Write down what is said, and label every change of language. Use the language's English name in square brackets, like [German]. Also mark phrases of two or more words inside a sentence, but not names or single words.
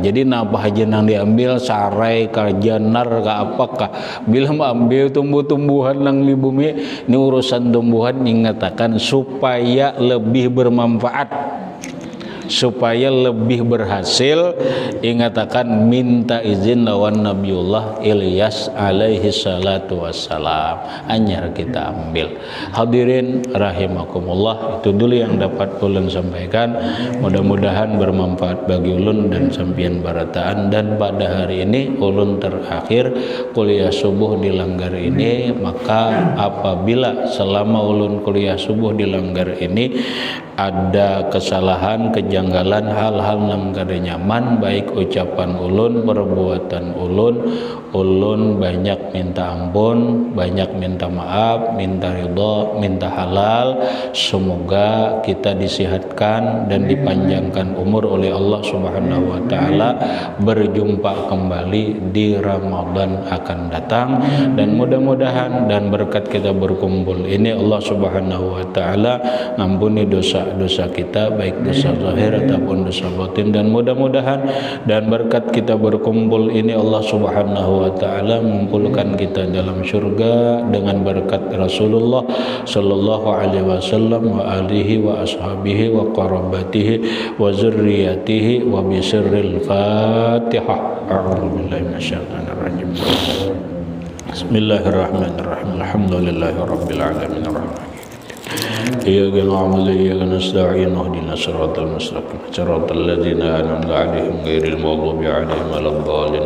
[Banjar] Jadi napa aja nang diambil sarai karjanar ke apakah bila ambil tumbuh-tumbuhan nang di bumi ini urusan tumbuhan ingatakan supaya lebih bermanfaat, supaya lebih berhasil. Ingatakan minta izin lawan Nabiullah Ilyas [Arabic] عليه الصلاة والسلام, [Banjar] anyar kita ambil. [Arabic] حاضرين رحمكم الله, [Banjar] itu dulu yang dapat ulun sampaikan. Mudah-mudahan bermanfaat bagi ulun dan sampian barataan. Dan pada hari ini ulun terakhir kuliah subuh dilanggar ini, maka apabila selama ulun kuliah subuh dilanggar ini ada kesalahan, kejanggalan, hal-hal yang kada nyaman, baik ucapan ulun, perbuatan ulun banyak minta ampun, banyak minta maaf, minta ridha, minta halal. [Indonesian] Semoga kita disihatkan dan dipanjangkan umur oleh [Arabic] الله سبحانه وتعالى, [Indonesian] berjumpa kembali di Ramadan akan datang. Dan mudah-mudahan dan berkat kita berkumpul ini [Arabic] الله سبحانه وتعالى [Indonesian] ngampuni dosa kita, baik dosa zahir ataupun dosa batin. Dan mudah-mudahan dan berkat kita berkumpul ini [Arabic] الله سبحانه وتعالى [Indonesian] mengumpulkan kita dalam surga dengan berkat [Arabic] رسول الله صلى الله عليه وسلم وآله وأصحابه وقرابته وذريته وبسر الفاتحة. أعوذ بالله من الشيطان الرجيم. بسم الله الرحمن الرحيم. الحمد لله رب العالمين الرحمن. إياك نعبد وإياك نستعين اهدنا الصراط المستقيم صراط الذين أنعمت عليهم غير المغضوب عليهم ولا الضالين.